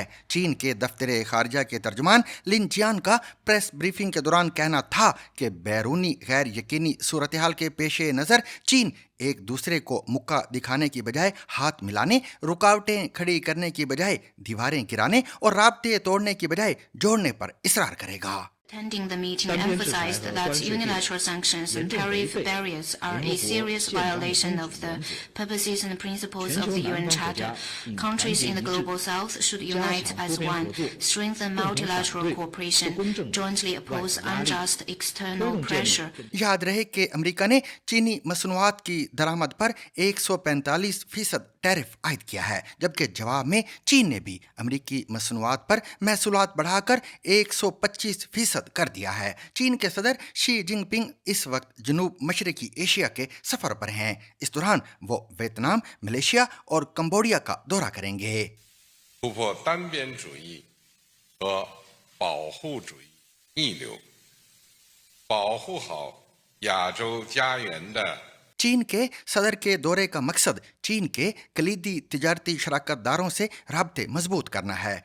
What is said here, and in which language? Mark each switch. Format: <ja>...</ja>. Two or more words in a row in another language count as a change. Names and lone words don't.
<ur>چین کے دفتر خارجہ کے ترجمان لن جیان کا</ur> <en>press briefing</en> <ur>کے دوران کہنا تھا کہ بیرونی غیر یقینی صورت حال کے پیش نظر چین ایک دوسرے کو مکا دکھانے کی بجائے ہاتھ ملانے، رکاوٹیں کھڑی کرنے کی بجائے دیواریں گرانے اور رابطے توڑنے کی بجائے جوڑنے پر اصرار کرے گا.</ur> <en>Attending the meeting emphasized that unilateral sanctions and tariff barriers are a serious violation of the purposes and principles of the UN Charter. Countries in the Global South should unite as one, strengthen multilateral cooperation, jointly oppose unjust external pressure.</en> <ur>یاد رہے کہ امریکہ نے چینی مصنوعات کی درآمد پر 145% ٹیرف عائد کیا ہے، جبکہ جواب میں چین نے بھی امریکی مصنوعات پر محصولات بڑھا کر 125% کر دیا ہے. چین کے صدر شی جن پنگ اس وقت جنوب مشرقی ایشیا کے سفر پر ہیں. اس دوران وہ ویتنام، ملائیشیا اور کمبوڈیا کا دورہ کریں گے.</ur> <zh>突破单边主义和保护主义逆流，保护好亚洲家园的</zh> <ur>چین کے صدر کے دورے کا مقصد چین کے کلیدی تجارتی شراکت داروں سے رابطے مضبوط کرنا ہے,</ur>